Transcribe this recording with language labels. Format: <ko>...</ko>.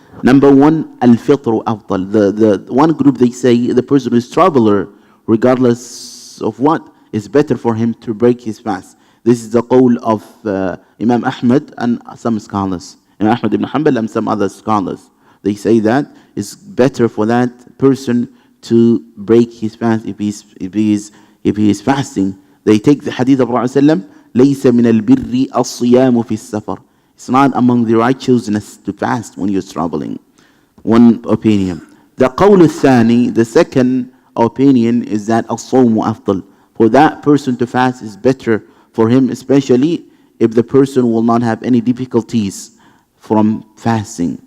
<en>Number one, al-fitru afdal. The one group, they say the person who is traveler, regardless of what, is better for him to break his fast. This is the qawl of Imam Ahmed and some scholars. Imam Ahmed ibn Hanbal and some other scholars. They say that it's better for that person to break his fast if he is fasting. They take the hadith of Prophet</en> <ar>ﷺ, لَيْسَ مِنَ الْبِرِّ الصِّيَامُ فِي السَّفَرِ.</ar> <en>It's not among the righteousness to fast when you're traveling. One opinion. The qawl al-thani, the second opinion, is that as-sawmu afdal. For that person to fast is better for him, especially if the person will not have any difficulties from fasting.</en>